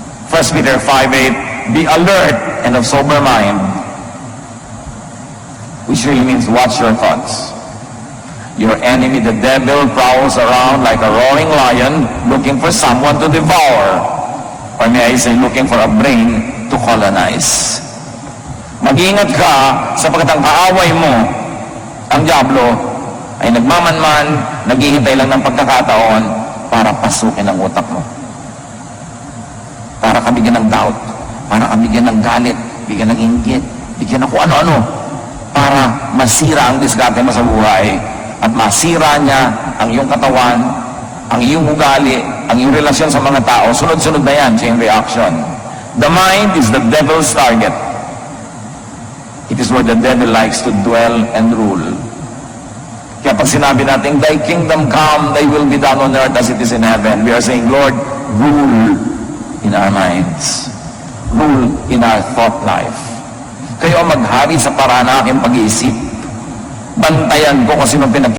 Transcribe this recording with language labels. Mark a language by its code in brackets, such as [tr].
[en] 1 Peter 5:8, be alert and of sober mind, which really means watch your thoughts. Your enemy, the devil, prowls around like a roaring lion looking for someone to devour. Or may I say, looking for a brain to colonize. [tl] Mag-ingat ka sapagkat ang kaaway mo, ang diablo, ay nagmamanman, naghihintay lang ng pagkakataon para pasukin ang utak mo. Para ka bigyan ng doubt, para ka bigyan ng galit, bigyan ng inggit, bigyan ng kung ano-ano, para masira ang diskarte mo sa buhay at masira niya ang iyong katawan, ang iyong ugali, ang iyong relasyon sa mga tao. Sunod-sunod na yan, chain reaction. [en] The mind is the devil's target. It is where the devil likes to dwell and rule. [tl] Kaya pag sinabi natin, [en] thy kingdom come, thy will be done on earth as it is in heaven, we are saying, Lord, rule in our minds. rule in our thought life. [tl] Kayo ang maghari sa paraan ng aking pag-iisip. Bantayan ko kung sino pinag